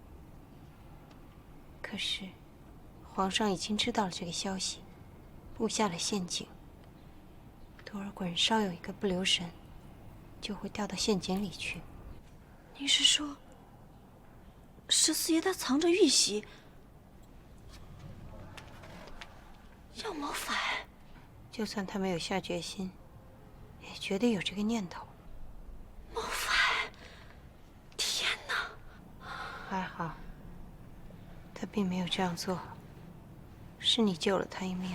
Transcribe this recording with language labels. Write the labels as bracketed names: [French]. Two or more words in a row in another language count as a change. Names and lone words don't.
[Chinese] 可是，皇上已經知道了這個消息，布下了陷阱。多尔袞稍有一個不留神，就會掉到陷阱裡去。您是說，十四爺他藏着玉璽，要謀反？就算他沒有下決心，也絕對有這個念頭。謀反！天哪！還好，他並沒有這樣做，是你救了他一命。